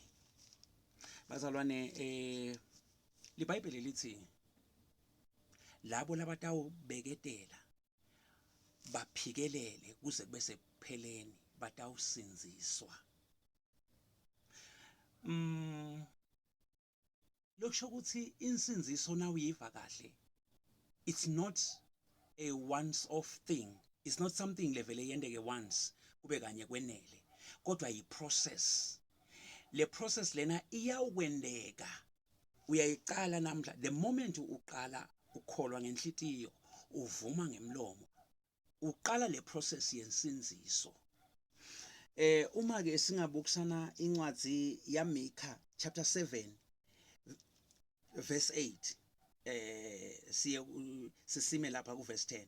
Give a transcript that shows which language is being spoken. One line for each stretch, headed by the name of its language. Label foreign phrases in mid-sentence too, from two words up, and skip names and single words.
Swati: Bazalwane liBhayibheli lithi labo labatawubeketela baphikelele kuze kube sekupheleni batawusindziswa. Lokusho ukuthi insindziso nawuyiva kahle,
English: it's not a once off thing. It's not something
Swati: levele yendeke once kube kanye kwenele, kodwa yi-process. Le process lena iyawendeka, uyayiqala namhla.
English: The moment
Swati: uqala ukholwa ngenhlitiyo uvuma ngemlomo, uqala le process yensindziso. Uma ke singabukisana incwadzi yaMikha
English: chapter 7 verse 8,
Swati: sisime lapha ku verse 10.